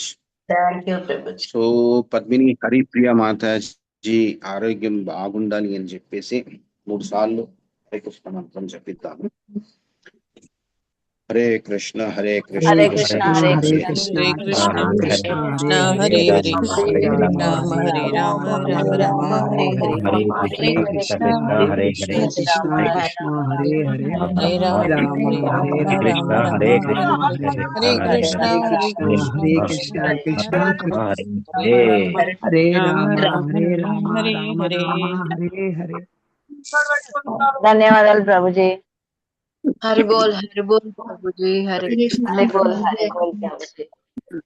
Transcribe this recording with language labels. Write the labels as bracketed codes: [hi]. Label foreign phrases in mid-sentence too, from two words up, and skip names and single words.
[te] సో పద్మిని హరిప్రియ మాతాజీ ఆరోగ్యం బాగుండాలి అని చెప్పేసి 3 సార్లు హరే కృష్ణ మంత్రం చెప్పిద్దాము. [sa] హరే కృష్ణ హరే కృష్ణ హరే కృష్ణ కృష్ణ హరే హరే కృష్ణ కృష్ణ హరే కృష్ణ హరే కృష్ణ హరే కృష్ణ హరే హరే రామ హరే హరే రామ రామ హరే రామ రామ రామ హరే హరే హరే హరే హరే కృష్ణ కృష్ణ హరే కృష్ణ కృష్ణ హరే కృష్ణ హరే కృష్ణ హరే హరే రామ హరే హరే రామ రామ రామ హరే రామ కృష్ణ హరే హరే హరే కృష్ణ హరే హరే కృష్ణ కృష్ణ హరే కృష్ణ కృష్ణ కృష్ణ హరే హరే హరే రామ హరే రామ రామ రామ హరే హరే. [te] ధన్యవాదాలు ప్రభుజీ. హరి బోల్ ప్రభుజీ. [sa] హరే కృష్ణ [te] హరి బోల్ ప్రభుజీ.